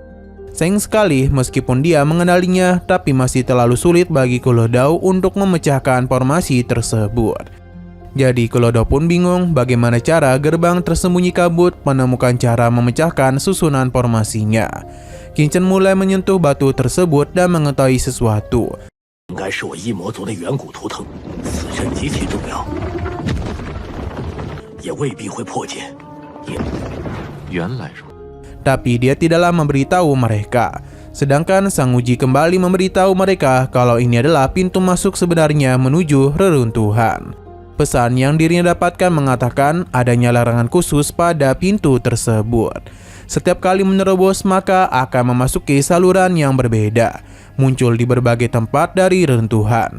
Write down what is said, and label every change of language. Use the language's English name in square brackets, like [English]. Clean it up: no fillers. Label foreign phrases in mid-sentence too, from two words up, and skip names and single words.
[Indonesian] Sayang sekali meskipun dia mengenalinya, tapi masih terlalu sulit bagi Kulodau untuk memecahkan formasi tersebut. Jadi Kulodau pun bingung bagaimana cara gerbang tersembunyi kabut menemukan cara memecahkan susunan formasinya. Kincen mulai menyentuh batu tersebut dan mengetahui sesuatu. [Chinese] 应该是我异魔族的远古图腾，此阵极其重要，也未必会破解。原来如此。 [Indonesian] Tapi dia tidaklah memberitahu mereka. Sedangkan Sang Uji kembali memberitahu mereka kalau ini adalah pintu masuk sebenarnya menuju reruntuhan. Pesan yang dirinya dapatkan mengatakan adanya larangan khusus pada pintu tersebut. Setiap kali menerobos maka akan memasuki saluran yang berbeda, muncul di berbagai tempat dari reruntuhan.